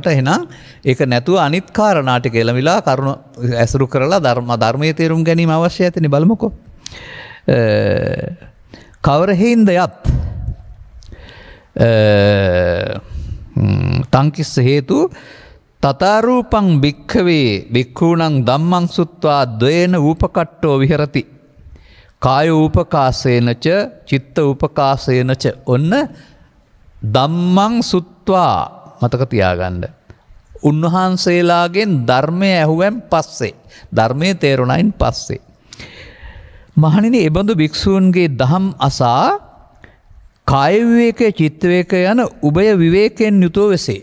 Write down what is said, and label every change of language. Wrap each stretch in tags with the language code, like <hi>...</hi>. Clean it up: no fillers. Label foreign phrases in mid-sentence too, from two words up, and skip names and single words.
<si>එහෙනම් ඒක නැතුව අනිත් කාරණා ටික එළමිලා කරුණ ඇසුරු කරලා ධර්මයේ තේරුම් ගැනීම අවශ්‍යයි. ඇතිනේ බලමුකෝ. කවර හේින්ද යත්</si> <pi>තංකිස්ස හේතු තතාරූපං භික්ඛවේ භික්ඛූණං ධම්මං සුත්වා ද්වේන ූපකට්ටෝ විහෙරති කාය ූපකාසේනච චිත්ත ූපකාසේනච.</pi> <si>ඔන්න</si> <pi>ධම්මං සුත්වා</pi> <si>මතක තියාගන්න. උන්වහන්සේලාගෙන් ධර්මය ඇහුවෙන් පස්සේ ධර්මයේ තේරුණයින් පස්සේ මහණෙනි එබඳු භික්ෂූන්ගේ දහම් අසා කාය විවේකයේ චිත්ත විවේකය යන උභය විවේකයෙන් යුතුව වෙසේ.</si>